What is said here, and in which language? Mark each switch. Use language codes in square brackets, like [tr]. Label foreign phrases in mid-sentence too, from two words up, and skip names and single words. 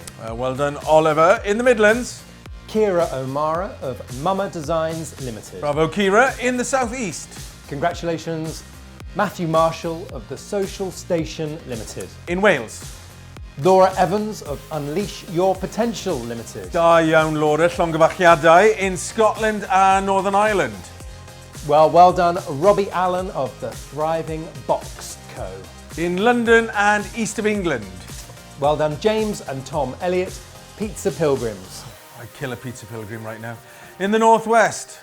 [en] Well done, Oliver. In the Midlands, Kira O'Mara of Mama Designs Limited. Bravo, Kira. In the Southeast, congratulations, Matthew Marshall of the Social Station Limited. In Wales, Laura Evans of Unleash Your Potential Limited. [cy] Da iawn, Laura, llongyfarchiadau. [en] In Scotland and Northern Ireland. Well done, Robbie Allen of the Thriving Box Co. In London and east of England. Well done, James and Tom Elliott, Pizza Pilgrims. I'd kill a Pizza Pilgrim right now. In the Northwest.